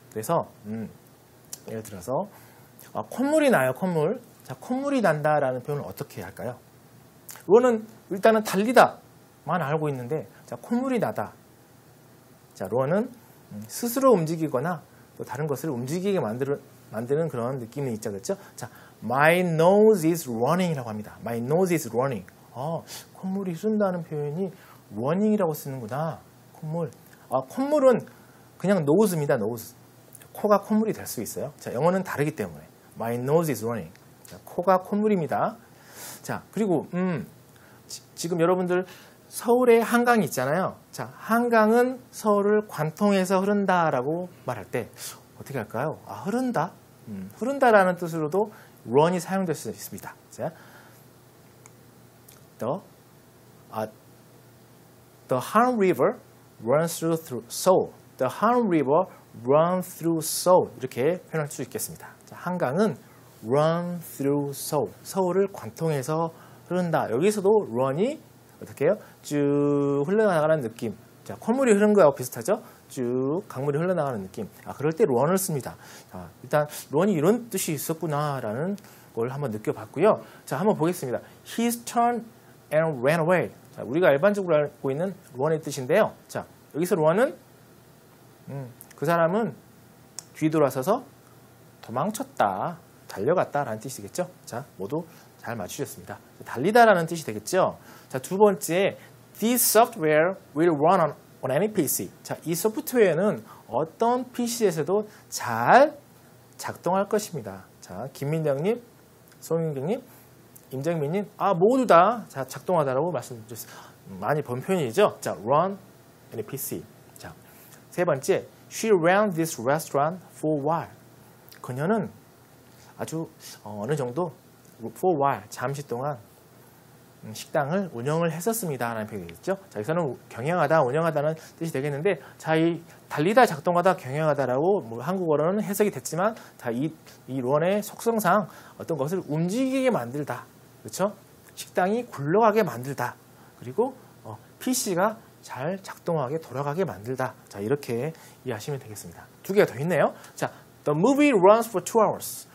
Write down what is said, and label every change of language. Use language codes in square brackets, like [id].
[ko] 그래서 예를 들어서 콧물이 나요. 콧물. 자, 콧물이 난다라는 표현을 어떻게 할까요? run은 일단은 달리다만 알고 있는데 자, 콧물이 나다. 자, run은 스스로 움직이거나 또 다른 것을 움직이게 만드는 그런 느낌이 있죠. 그렇죠? 자, [en] my nose is running [ko] 이라고 합니다. [en] my nose is running. [ko] 콧물이 쏜다는 표현이 running이라고 쓰는구나. 콧물. 콧물은 그냥 nose입니다. nose. 코가 콧물이 될 수 있어요. 자, 영어는 다르기 때문에 [en] my nose is running. [ko] 코가 콧물입니다. 자, 그리고 지금 여러분들 서울에 한강이 있잖아요. 자, 한강은 서울을 관통해서 흐른다라고 말할 때 어떻게 할까요? 아, 흐른다. 흐른다라는 뜻으로도 run이 사용될 수 있습니다. [en] 자, The Han River runs through Seoul. The Han River runs through Seoul. [ko] 이렇게 표현할 수 있겠습니다. 자, 한강은 [en] run through Seoul. [ko] 서울을 관통해서 흐른다. 여기서도 run이 어떻게 해요? 쭉 흘러나가는 느낌. 자, 콧물이 흐르는 거하고 비슷하죠? 쭉 강물이 흘러나가는 느낌. 그럴 때 run을 씁니다. 자, 일단 run이 이런 뜻이 있었구나라는 걸 한번 느껴봤고요. 자, 한번 보겠습니다. [en] He turned and ran away. [ko] 자, 우리가 일반적으로 알고 있는 run의 뜻인데요. 자, 여기서 run은 그 사람은 뒤돌아서서 도망쳤다, 달려갔다라는 뜻이겠죠. 자, 모두 잘 맞추셨습니다. 달리다라는 뜻이 되겠죠. 자, 두 번째, [en] This software will run on any PC. [ko] 자, 이 소프트웨어는 어떤 PC에서도 잘 작동할 것입니다. 자, 김민정님, 송윤경님, 임정민님, 모두 다 작동하다라고 말씀드렸어요. 많이 본 표현이죠. 자, [en] run any PC. [ko] 자, 세 번째, [en] She ran this restaurant for a while. [ko] 그녀는 아주 어느 정도 [en] for a while, [ko] 잠시 동안 식당을 운영을 했었습니다 라는 표현이겠죠. 자, 여기서는 경영하다, 운영하다는 뜻이 되겠는데, 자, 이 달리다, 작동하다, 경영하다라고 뭐 한국어로는 해석이 됐지만, 자, 이 런의 속성상 어떤 것을 움직이게 만들다, 그렇죠? 식당이 굴러가게 만들다, 그리고 PC가 잘 작동하게 돌아가게 만들다. 자, 이렇게 이해하시면 되겠습니다. 두 개가 더 있네요. [en] 자, The movie runs for 2 hours.